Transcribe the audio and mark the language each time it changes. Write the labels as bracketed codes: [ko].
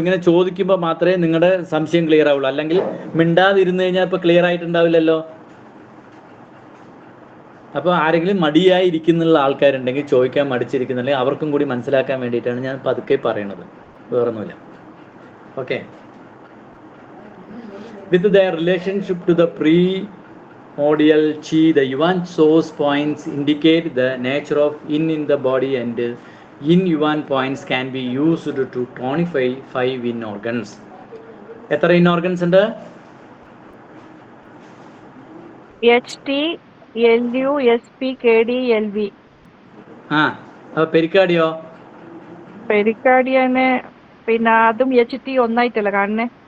[ml] ഇങ്ങനെ ചോദിക്കുമ്പോൾ മാത്രമേ നിങ്ങളുടെ സംശയം ക്ലിയർ ആവുള്ളൂ. അല്ലെങ്കിൽ മിണ്ടാതിരുന്നു കഴിഞ്ഞാൽ ഇപ്പൊ ക്ലിയർ ആയിട്ടുണ്ടാവില്ലല്ലോ. അപ്പോൾ ആരെങ്കിലും മടിയായി ഇരിക്കുന്നുള്ള ആൾക്കാരുണ്ടെങ്കിൽ, ചോദിക്കാൻ മടിച്ചിരിക്കുന്നുണ്ടെങ്കിൽ അവർക്കും കൂടി മനസ്സിലാക്കാൻ വേണ്ടിയിട്ടാണ് ഞാൻ പതുക്കെ പറയണത്, വേറൊന്നുമില്ല. Okay. [en] With their relationship to the primordial chi, the Yuan source points indicate the nature of yin in the body, and yin Yuan points can be used to tonify 5 yin organs. [ml] എത്ര yin organs ഉണ്ട്? [en] HT, LU, SP, KD, LV. [ml] അപ്പോൾ പെരിക്കാർഡിയോ? പെരിക്കാർഡിയന് പിന്നെ അതും HT ഒന്നായിട്ടല്ല കാണുന്നേ.